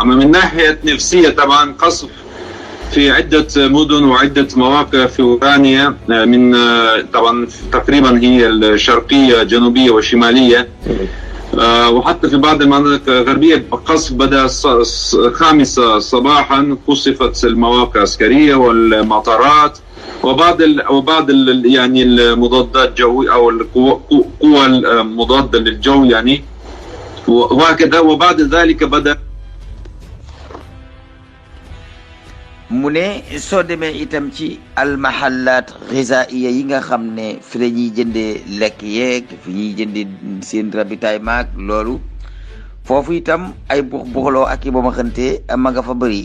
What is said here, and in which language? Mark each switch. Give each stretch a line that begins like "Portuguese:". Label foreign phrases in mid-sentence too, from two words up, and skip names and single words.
Arabic: أما من ناحية نفسية طبعا قصف في عدة مدن وعدة مواقع في أوكرانيا، من طبعا تقريبا هي الشرقية جنوبية وشمالية، وحتى في بعض المناطق الغربية قصف بدأ 5 صباحا، قصفت المواقع العسكرية والمطارات وبعض يعني المضادات الجوية أو القوى المضادة للجو يعني، وهكذا. وبعد ذلك بدأ
Wolof: mu ne soo demee itam ci
Arabic: المحلات الغذائية
Wolof: yi nga xam ne fi la ñuy jëndee lekk yeeg fi ñuy jëndee seen ravitaillement loolu foofu itam ay buxloo ak i ba ma xante ma nga fa bëri.